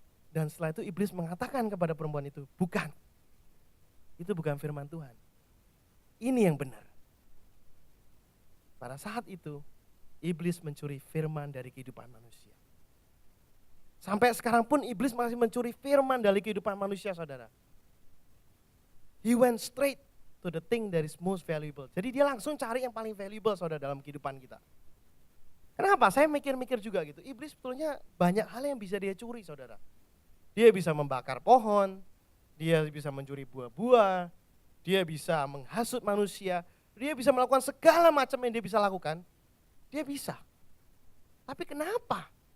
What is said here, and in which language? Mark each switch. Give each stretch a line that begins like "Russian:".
Indonesian: Dan setelah itu iblis mengatakan kepada perempuan itu, bukan. Itu bukan firman Tuhan. Ini yang benar. Pada saat itu iblis mencuri firman dari kehidupan manusia. Sampai sekarang pun iblis masih mencuri firman dari kehidupan manusia saudara.
English: He went straight to the thing that is most valuable.
Indonesian: Jadi dia langsung cari yang paling valuable saudara dalam kehidupan kita. Kenapa? Saya mikir-mikir juga gitu. Iblis sebetulnya banyak hal yang bisa dia curi saudara. Dia bisa membakar pohon, dia bisa mencuri buah-buah, dia bisa menghasut manusia, dia bisa melakukan segala macam yang dia bisa lakukan. Dia bisa. Tapi kenapa?